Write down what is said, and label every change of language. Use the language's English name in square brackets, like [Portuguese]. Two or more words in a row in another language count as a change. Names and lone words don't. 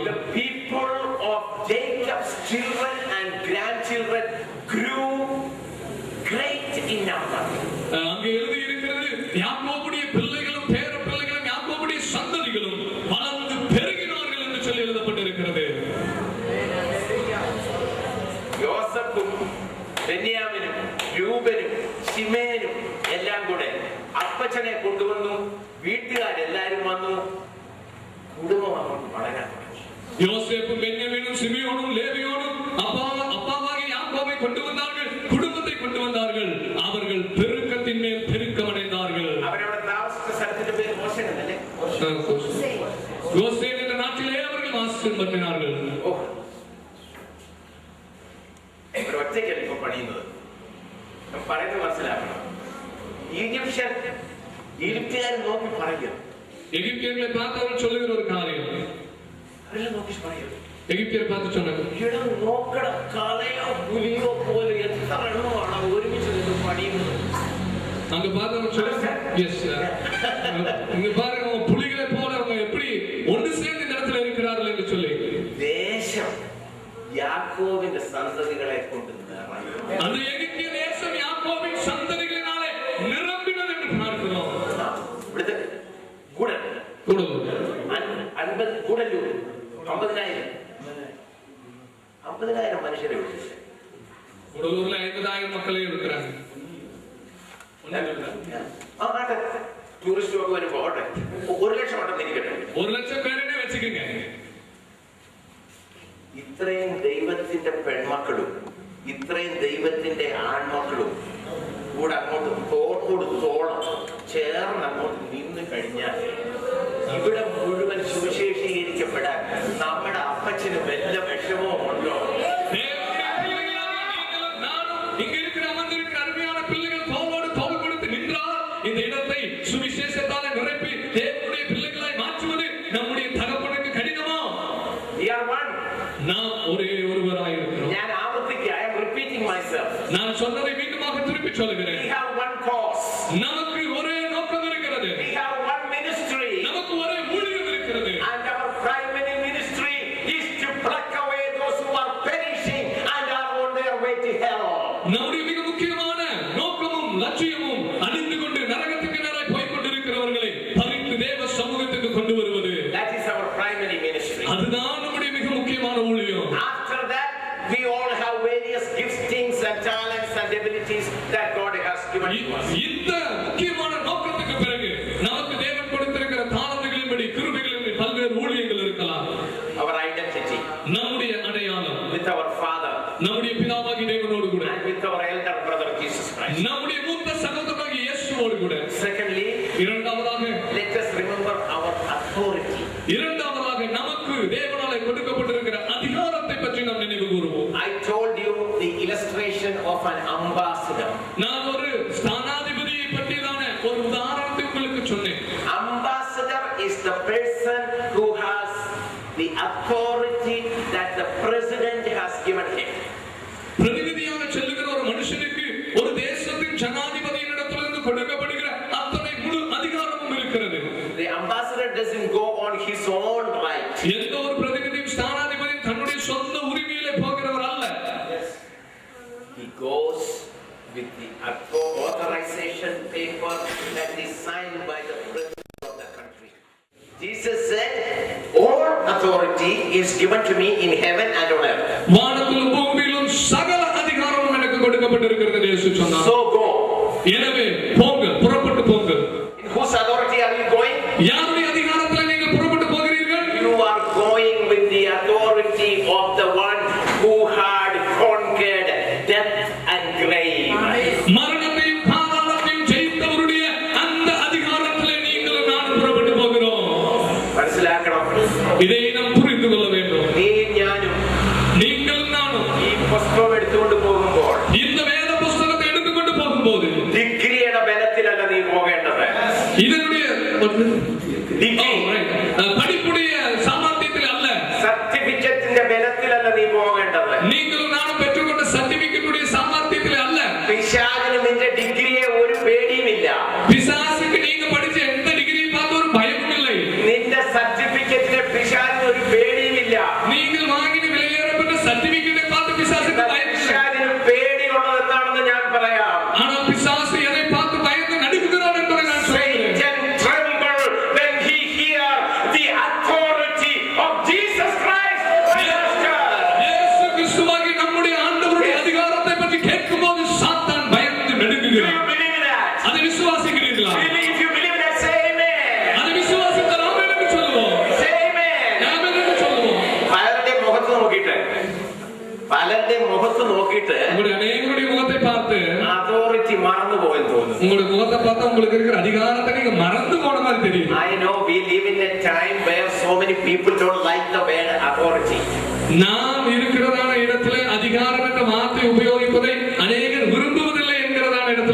[English] The people of Jacob's children and grandchildren grew great in number. [Tamil] அங்கே எழுதியிருக்கிறது யாக்கோபுடைய பிள்ளைகளும் பேர பிள்ளைகளும் யாக்கோபுடைய சந்ததிகளும் வளர்ந்து பெருகினார்கள் என்று சொல்லி எழுதப்பட்டிருக்கிறது. [Malayalam] യോസേഫും ബെന്യാമിനും രൂബനും ശിമേനും എല്ലാം കൂടെ അപ്പച്ചനെ കൊണ്ടുവന്നു. വീട്ടുകാരെല്ലാരും വന്നു. കുടുംബം അങ്ങോട്ട് വളരാൻ തുടങ്ങി. [Tamil] யோசேப்பும் பென்யமீனும் சிமியோனும் லேவியோனும் அப்பாவாகிய யாக்கோபை கொண்டு வந்தார்கள், குடும்பத்தை கொண்டு வந்தார்கள். அவர்கள் பெருக்கத்தின் மேல் பெருக்கம் அடைந்தார்கள். [Malayalam] അവരവിടെ താമസിച്ച സ്ഥലത്തിന്റെ പേര് ഗോശേൻ എന്നല്ലേ? [Tamil] கோசேன் என்ற நாட்டிலே அவர்கள் வாசம் பண்ணினார்கள். [Malayalam] പറയുന്നത് മനസ്സിലാക്കണം. ഈജിപ്തുകാർ നോക്കി പറയും, [Tamil] எகிப்தியர்களை பார்த்து அவர் சொல்லுகிற ஒரு காரியம், [Malayalam] അവരെല്ലാം നോക്കി പറയും, [Tamil] எகிப்தியரை பார்த்து சொன்னாங்க, [Malayalam] ഇവിടെ നോക്കട കാളയോ പുലിയോ പോലെ എത്ര എണ്ണമാണ് ഒരുമിച്ച് നിന്ന് പണിയുന്നത്. [Tamil] அங்க பார்த்தவங்க சொல்லுங்க, எஸ் இங்க பாருங்க புலிகளை போல அவங்க எப்படி ஒன்று சேர்ந்து இந்த இடத்துல இருக்கிறார்கள் என்று சொல்லி. [Malayalam] ദേശം യാക്കോബിന്റെ സന്തതികളെ കൊണ്ട് നിറഞ്ഞു. [Tamil] அந்த எகிப்திய தேசம் யாக்கோபின் சந்ததிகளினாலே நிரம்பினது என்று பார்க்கிறோம். [Malayalam] ഇവിടുത്തെ കൂടൽ [Tamil] கூடலூர் [Malayalam] 50 കൂടല്ലൂർ 50,000 മനുഷ്യരെ വിളിച്ചു. [Tamil] கூடலூர்ல 50,000 மக்களே இருக்கிறாங்க. [Malayalam] ടൂറിസ്റ്റ് ഒക്കെ വരുമ്പോ 1,00,000 ഉണ്ടെന്ന് ഇരിക്കട്ടെ, 1,00,000 പേരെ വെച്ചിരിക്കங்க. ഇത്രയും ദൈവത്തിന്റെ പെൺമക്കളും ഇത്രയും ദൈവത്തിന്റെ ആൺമക്കളും കൂടെ അങ്ങോട്ട് തോളോട് തോളം ചേർന്ന് അങ്ങോട്ട് നിന്ന് കഴിഞ്ഞാൽ ഇവിടെ മുഴുവൻ സുവിശേഷീകരിക്കപ്പെടാൻ നമ്മുടെ അപ്പച്ചന് വല്ല വിഷമവും ഉണ്ടോ? [Tamil] இங்க இருக்கிற அமர்ந்திருக்கிற அருமையான பிள்ளைகள் தோளோடு தோள் கொடுத்து நின்றால் இந்த இடத்தை சுவிசேஷத்தாலே நிரப்பி தேவனுடைய பிள்ளைகளாய் மாற்றுவது நம்முடைய தகப்பனுக்கு கடினமா? நாம் ஒரே ஒருவராய் இருக்கிறோம். [Malayalam] ഞാൻ ആവർത്തിക്കുക, [English] I am repeating myself. [Tamil] நான் சொன்னதை மீண்டுமாக திருப்பி சொல்லுகிறேன். [English] We have one cause. [Tamil] நமக்கு ஒரே நோக்கம் இருக்கிறது. [English] We have one ministry. [Tamil] நமக்கு ஒரே ஊழியம் இருக்கிறது. [English] And our primary ministry is to pluck away those who are perishing and are on their way to hell. [Tamil] நம்முடைய மிக முக்கியமான நோக்கமும் லட்சியமும் அழிந்து கொண்டு நரகத்துக்கு நேராய் போய் கொண்டிருக்கிறவர்களை பறித்து தேவ சமூகத்துக்கு கொண்டு வருவது. [English] That is our primary ministry. [Tamil] அதுதான் நம்முடைய மிக முக்கியமான ஊழியம். [English] After that, we all have various giftings and talents and abilities that God has given to us. [Tamil] இந்த முக்கியமான நோக்கத்துக்கு பிறகு நமக்கு தேவன் கொடுத்திருக்கிற தாளந்துகளின்படி கிருபைகளின்படி பல்வேறு ஊழியங்கள் இருக்கலாம். [English] Our identity [Tamil] நம்முடைய அடையாளம் [English] with our Father, [Tamil] நம்முடைய பிதாவாகிய தேவனோடு கூட, [English] and with our elder brother Jesus Christ. [Tamil] நம்முடைய மூத்த சகோதரனாகிய இயேசுவோடு கூட. [English] Secondly, [Tamil] இரண்டாவதாக [English] let us remember our authority. [Tamil] இரண்டாவதாக நமக்கு தேவனாலே கொடுக்கப்பட்டிருக்கிற அதிகாரத்தை பற்றி நாம் நினைவு கூறுவோம். [English] I told you the illustration of an ambassador. [Tamil] நான் ஒரு ஸ்தானாதிபதியை பற்றியான ஒரு உதாரணத்தை உங்களுக்கு சொன்னேன். [English] Ambassador is the person who has the authority that the president has given him. [Tamil] பிரதிநிதியாக செல்லுகிற ஒரு மனுஷனுக்கு ஒரு தேசத்தின் ஜனாதிபதியினிடத்திலிருந்து கொடுக்கப்படுகிற அத்தனை முழு அதிகாரமும் இருக்கிறது. [English] The ambassador doesn't go on his own right. [Tamil] எந்த ஒரு பிரதிநிதியும் ஸ்தானாதிபதியும் தன்னுடைய சொந்த உரிமையிலே போகிறவர் அல்ல. [English] He goes with the authorization paper that is signed by the president of the country. Jesus said, all authority is given to me in heaven and on earth. [Tamil] வானத்திலும் பூமியிலும் சகல அதிகாரமும் எனக்கு கொடுக்கப்பட்டிருக்கிறது என்று இயேசு சொன்னார். [English] So go. [Tamil] எனவே போங்க, புறப்பட்டு போங்க. [English] In whose authority are you going? [Tamil] யாருடைய அதிகாரத்தில் நீங்கள் புறப்பட்டு போகிறீர்கள்? [English] You are going with the authority of the one who had conquered death and grave. [Tamil] மரணத்தையும் பாதாளத்தையும் ஜெயித்தவருடைய அந்த அதிகாரத்திலே நீங்களும் நானும் புறப்பட்டு போகிறோம். [Malayalam] മനസ്സിലാക്കണം. [Tamil] இதை நாம் புரிந்து கொள்ள வேண்டும். [Malayalam] നീ ഞാനും [Tamil] நீங்களும் நானும் [Malayalam] ഈ പുസ്തകം എടുത്തുകൊണ്ട് പോകുമ്പോൾ [Tamil] இந்த வேத പുസ്തകத்தை எடுத்துக்கொண்டு போகும்போது [Malayalam] ഡിഗ്രിയുടെ ബലത്തിലല്ല നീ പോകേണ്ടത്. [Tamil] இதனுடைய [Malayalam] ഡിഗ്രി [Tamil] படிப்புடைய சாமர்த்தியத்தில் அல்ல, [Malayalam] സർട്ടിഫിക്കറ്റിന്റെ ബലത്തിലല്ല നീ പോകേണ്ടത്. [Tamil] நீங்களும் நானும் பெற்றுக்கொண்ட சர்டிபிகேட்டுடைய சாமர்த்தியத்தில் அல்ல. [Malayalam] പിശാചിന് നിന്റെ ഡിഗ്രിയെ ഒരു പേടിയുമില്ല. [Tamil] பிசாசுக்கு நீங்க படிச்ச எந்த டிகிரியை பார்த்து ஒரு பயமும் இல்லை. [Malayalam] നിന്റെ സർട്ടിഫിക്കറ്റിനെ പിശാചിന് ഒരു പേടിയുമില്ല. [Tamil] நீங்கள் வாங்கின விலையேறப்பட்ட சர்டிபிகேட்டை பார்த்து பிசாசுக்கு பயம் இல்லை. [Malayalam] പിശാചിന് പേടിയുള്ളത് എന്താണെന്ന് ഞാൻ പറയാം. [Tamil] ஆனால் பிசாசு எதை பார்த்து பயந்து நடுங்குகிறான் என்பதை நான் சொல்கிறேன். [English] Satan tremble when he hear the authority of Jesus Christ. [Tamil] இயேசு கிறிஸ்துவாகிய நம்முடைய ஆண்டவருடைய அதிகாரத்தை பற்றி கேட்கும்போது சாத்தான் பயந்து [English] Do you [Tamil] நடுங்குகிறான். [English] believe that? [Tamil] அதை விசுவாசிக்கிறீர்களா? [English] If you believe that, say amen. [Tamil] அதை விசுவாசித்தால் ஆமென் என்று சொல்லுவோம். [English] Say amen. [Tamil] ஆமென் என்று சொல்லுவோம். [Malayalam] പലരുടെ മുഖത്ത് നോക്കിയിട്ട് [Tamil] உங்களுடைய அநேகருடைய முகத்தை பார்த்து [Malayalam] അതോറിറ്റി മറന്നുപോയെന്ന് തോന്നുന്നു. [Tamil] உங்களுடைய முகத்தை பார்த்தா உங்களுக்கு இருக்கிற அதிகாரத்தை நீங்க மறந்து போன மாதிரி தெரியும். [English] I know we live in a time where so many people don't like the word authority. [Tamil] நாம் இருக்கிறதான இடத்துல அதிகாரம் என்ற வார்த்தை உபயோகிப்பதை அநேகர் விரும்புவதில்லை என்கிறதான